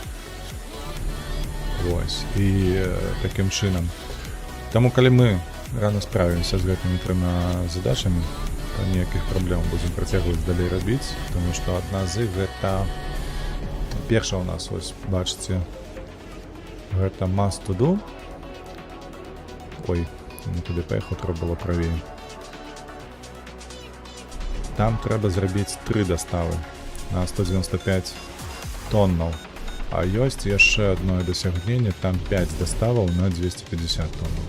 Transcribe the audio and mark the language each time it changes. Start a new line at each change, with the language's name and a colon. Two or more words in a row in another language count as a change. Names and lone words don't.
Belarusian: Вось, і такім чынам. Таму, калі мы рана справімся з гэтымі 3 задачамі, то ніякіх праблем будзем працягваць далей рабіць, таму што адна з іх гэта перша у нас, ось, бачыце, гэта
English: must to do.
Belarusian: Ой, не туды паехаў, трэба было правей. Там трэба зрабіць 3 даставы на 195 тоннаў. А ёсць яшчэ адно дасягненне, там 5 даставаў на 250 тоннаў.